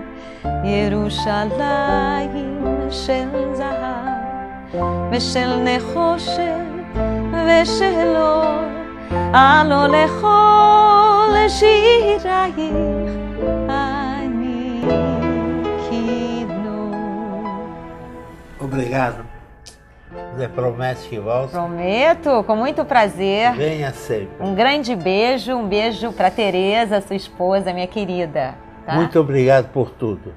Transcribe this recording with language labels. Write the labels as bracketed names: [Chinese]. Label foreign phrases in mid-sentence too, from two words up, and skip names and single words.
[Hebrew] ירושלים של זהב ושל נחושת ושל אור, הלא לכל שירייך אני [Portuguese] Obrigado. Você promete que volta? Prometo, com muito prazer. Venha sempre. Um grande beijo, para Tereza, sua esposa, minha querida. Tá? Muito obrigado por tudo.